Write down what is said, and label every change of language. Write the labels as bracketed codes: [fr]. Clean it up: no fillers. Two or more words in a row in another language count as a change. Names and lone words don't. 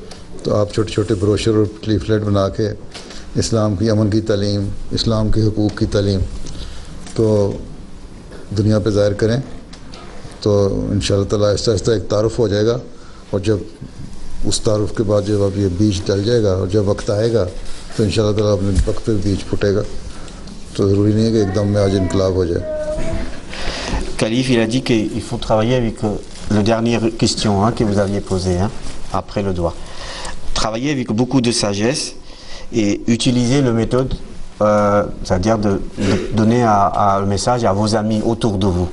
[ur] تو آپ چھوٹے چھوٹے بروشر اور لیفلیٹ بنا کے اسلام کی امن کی تعلیم, اسلام کے حقوق کی تعلیم تو دنیا پہ ظاہر کریں, تو [ar] انشاءاللہ تعالیٰ [ur] آہستہ آہستہ ایک تعارف ہو جائے گا. اور جب اس تعارف کے بعد جب اب یہ بیج ڈل جائے گا اور جب وقت آئے گا تو [ar] انشاءاللہ تعالیٰ [ur] اپنے وقت پہ بیج پھوٹے گا. تو ضروری نہیں ہے کہ ایک دم میں آج انقلاب ہو جائے. [fr] Khalif, il a dit qu'il faut travailler avec la dernière question que vous aviez posée après le doigt. Travaillez avec beaucoup de sagesse et utilisez la méthode, c'est-à-dire de donner le message à vos amis autour de vous.